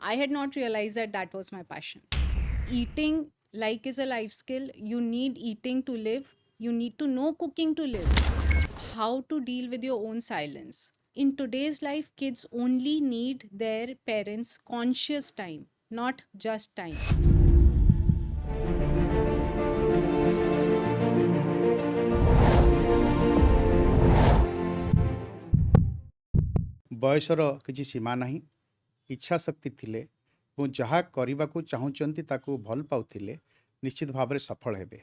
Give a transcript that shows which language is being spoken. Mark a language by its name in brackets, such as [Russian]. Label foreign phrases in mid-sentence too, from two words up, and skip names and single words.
[English] I had not realized that that was my passion. Eating, like, is a life skill. You need eating to live. You need to know cooking to live. How to deal with your own silence. In today's life, kids only need their parents' conscious time, not just time. [Odia] ବୟସର କିଛି ସୀମା ନାହିଁ। ଇଚ୍ଛାଶକ୍ତି ଥିଲେ ଏବଂ ଯାହା କରିବାକୁ ଚାହୁଁଛନ୍ତି ତାକୁ ଭଲ ପାଉଥିଲେ ନିଶ୍ଚିତ ଭାବରେ ସଫଳ ହେବେ।